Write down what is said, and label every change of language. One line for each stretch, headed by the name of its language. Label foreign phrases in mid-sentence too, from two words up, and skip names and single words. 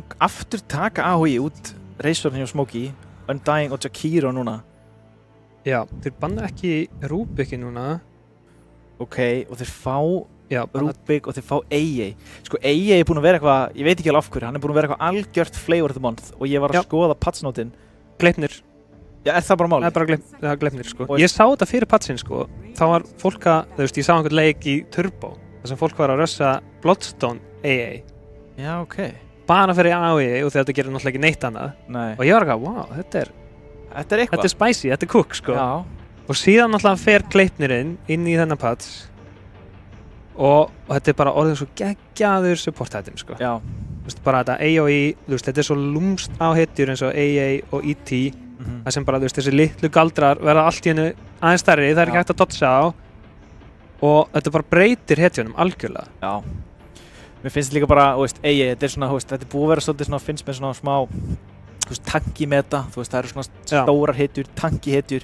Icelandic: Aftur taka AHI út Razorinn hjá Smokey, Undying og Jakiro núna. Já, þeir banna ekki Rubiki núna. Ok, og þeir fá Rubik og þeir fá AA. Sko AA er búinn að vera eitthvað, ég veit ekki alveg af hverju, hann er búinn að vera eitthvað algjört
English: flavor of the month
Icelandic: og ég var að skoða patchnótin. Gleipnir. Já, er það bara málið? Það er bara gleipnir sko. Ég sá þetta fyrir patchin sko, þá var fólk að, þú veist, ég sá einhvern leik í Turbo, þar sem fólk var að rössa Bloodstone AA. Já, ok. Bara fyrir AOE og þetta gerir náttúrulega ekki neitt annað. Nei. Og ég var eitthvað, wow, þetta er eitthvað. Þetta er spicy, þetta er cook sko. Já. Og síðan náttúrulega fer Gleipnirinn inn í þennan patch. Og þetta er bara orðið svo geggjaður support-item sko. Já. Þú veist, bara þetta AOE, þú veist, þetta er svo lúmst á hetjur eins og AA og ET. Það sem bara, þú veist, þessi litlu galdrar verða allt í hennu aðeins stærri, það er ekki hægt að dodga á. Og þetta bara breytir hetjunum algjörlega. Já. Mér finnst líka bara, þú veist, AA, þetta er svona, þú veist, þetta er búið að vera svolítið svona, finnst mér svona smá, þú veist, tanki meta, þú veist, það eru svona stórar hetjur, tanki hetjur.